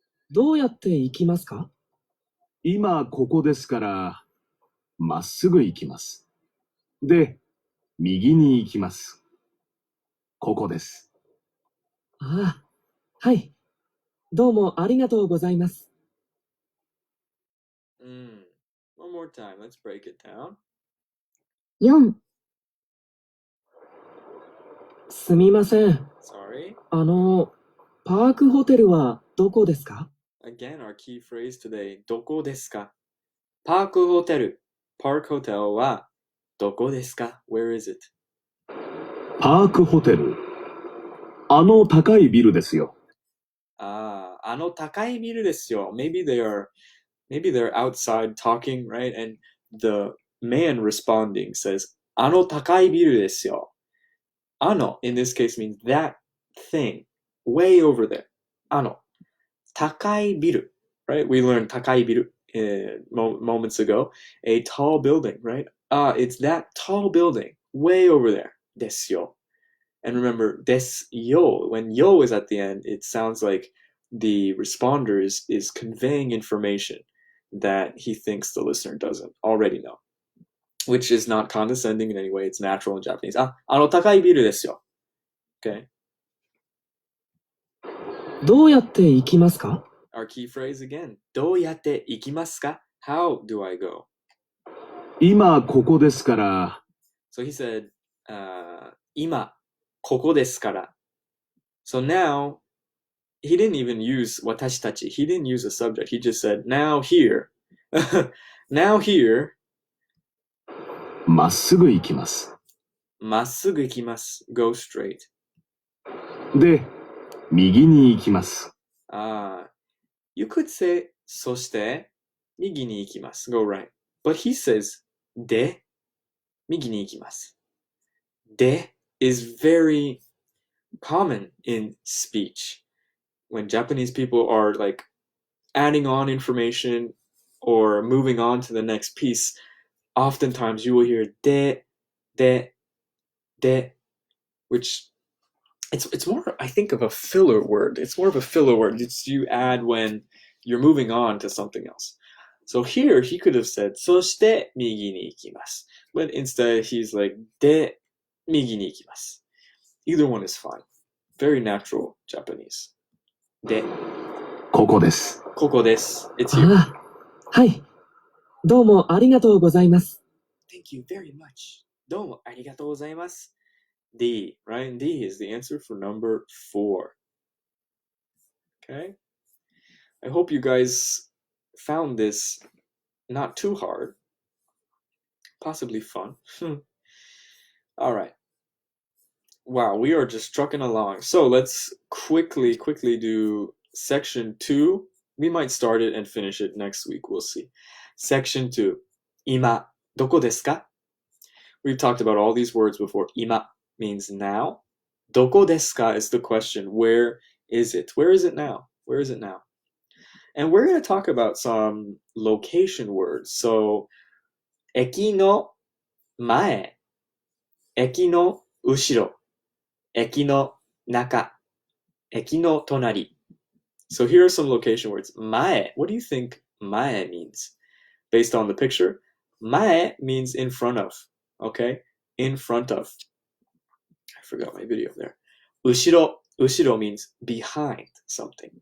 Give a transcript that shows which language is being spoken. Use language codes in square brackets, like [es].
[ja] どうやって行きますか？今ここですから、まっすぐ行きます。で、右に行きます。ここです。ああ、はい。どうもありがとうございます。 [en] One more time, let's break it down. [ja] 4、すみません。 [en] Sorry. [ja] パークホテルはどこですか？ [en] Again, our key phrase today, [ja] どこですか？パークホテル。 Park Hotel はどこですか？ [en] Where is it? [ja] パークホテル。高いビルですよ。高いビルですよ。 [en] Maybe they're outside talking, right? And the man responding says, [ja] 高いビルですよ. [en] In this case means that thing, way over there. 高いビル, right? We learned 高いビルmoments ago. A tall building, right? It's that tall building, way over there. [ja] ですよ. [en] And remember, ですよ, when yo is at the end, it sounds like the responder is conveying information that he thinks the listener doesn't already know, which is not condescending in any way. It's natural in Japanese. [ja] 高いビルですよ.Okay. どうやって行きますか？ [en] Our key phrase again. [ja] どうやって行きますか? [en] How do I go? [ja] 今ここですから。 [en] So he said, [ja] 今ここですから. [en] So now, he didn't even use 私たち. He didn't use a subject. He just said, now here. Now here. [ja] まっすぐ行きます。まっすぐ行きます。 [en] Go straight. [ja] で、右に行きます。 [en] You could say, [ja] そして、右に行きます。 [en] Go right. But he says, [ja] で、右に行きます。 [en] で is very common in speech. When Japanese people are like adding on information or moving on to the next piece, oftentimes you will hear で、which it's more, I think, of a filler word. It's more of a filler word. It's you add when you're moving on to something else. So here he could have said [ja] そして右に行きます. [en] But instead he's like [ja] で右に行きます. [en] Either one is fine. Very natural Japanese. で [ja] ここです。ここです. [en] It's here. [ja] はい。どうもありがとうございます。 [en] Thank you very much. [ja] どうもありがとうございます. [en] D, right? D is the answer for number 4. Okay? I hope you guys found this not too hard. Possibly fun. All right. Wow, we are just trucking along. So let's quickly do section 2. We might start it and finish it next week. We'll see. Section 2. [ja] 今、どこですか? [en] We've talked about all these words before. 今 means now. どこですか is the question. Where is it? Where is it now? Where is it now? And we're going to talk about some location words. [ja] So, 駅の前、駅の後ろ、駅の中、駅の隣. [en] So here are some location words. 前, what do you think 前 means? Based on the picture, 前 means in front of. Okay? In front of. I forgot my video there. 後ろ means behind something.